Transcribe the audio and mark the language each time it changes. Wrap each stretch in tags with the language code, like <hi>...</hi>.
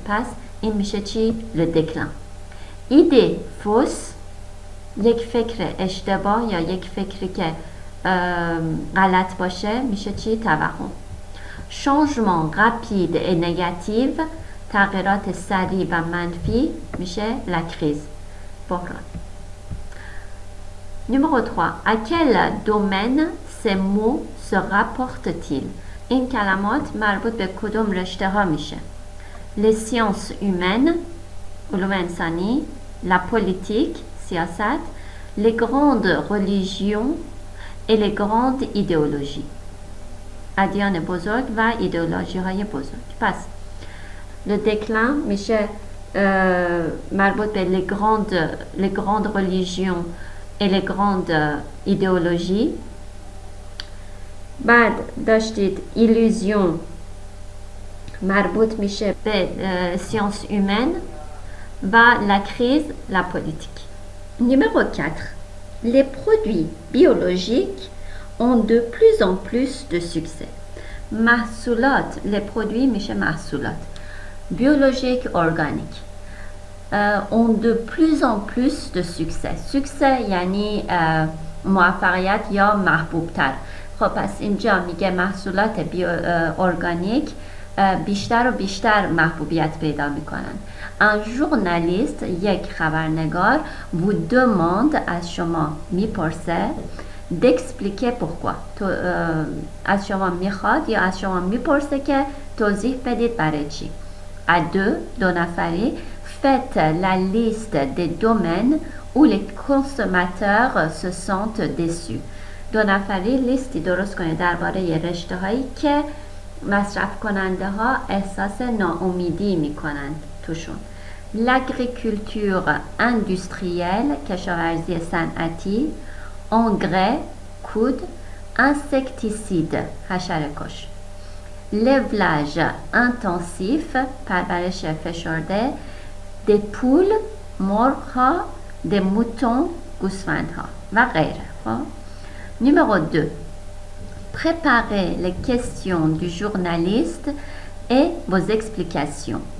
<fa>پس این میشه چی؟ لدکلن. ایده فوس یک فکر اشتباه یا یک فکری که غلط باشه میشه چی؟ توهم.</fa> <fr>changement rapide et négatif</fr> <fa>تغییرات سریع و منفی میشه</fa> <fr>la crise</fr> <fa>بحران.</fa> <fr>Numéro 3. À quel domaine ces mots se rapportent-ils?</fr> <fa>این کلمات مربوط به کدوم رشته ها میشه؟</fa> <fr>Les sciences humaines</fr> <fa>علوم انسانی،</fa> <fr>la politique</fr> <fa>سیاست،</fa> <fr>les grandes religions et les grandes idéologies</fr> <fa>ادیان بزرگ و ایدئولوژی های بزرگ. پس le déclin میشه مربوط به</fa> <fr>les grandes religions et les grandes idéologies.</fr> <fa>بعد داشتید illusion مربوط میشه به sciences humaines و</fa> <fr>la crise la politique. Numéro 4. Les produits biologiques ont de plus en plus de succès.</fr> <fa>محصولات</fa> <fr>les produits</fr> <fa>میشه محصولات biologique organique</fa> <fr>ont de plus en plus de succès.</fr> <fa>succès یعنی موفقیت یا محبوب تر. خب پس اینجا میگه محصولات ارگانیک بیشتر و بیشتر محبوبیت پیدا میکنن.</fa> <fr>un journaliste</fr> <fa>یک خبرنگار</fa> <fr>vous demande</fr> <fa>از شما میپرسه</fa> <fr>d'expliquer pourquoi</fr> <fa>از شما میخواد یا از شما میپرسه که توضیح بدید برای چی.</fa> <fr>à deux دو نفری faites la liste des domaines où les consommateurs se sentent déçus.</fr> <fa>دو نفری لیستی درست کنید درباره رشته هایی که مصرف کننده ها احساس ناامیدی میکنند توشون.</fa> <fr>l'agriculture industrielle</fr> <fa>کشاورزی صنعتی، engrais کود، insecticide حشره کش،</fa> <fr>l'élevage intensif</fr> <fa>پرورش فشرده،</fa> <fr>des poules</fr> <fa>مرغ ها،</fa> <fr>des moutons</fr> <fa>گوسفندها و غیره.</fa> <fr>Numéro 2. Préparez les questions du journaliste et vos explications.</fr>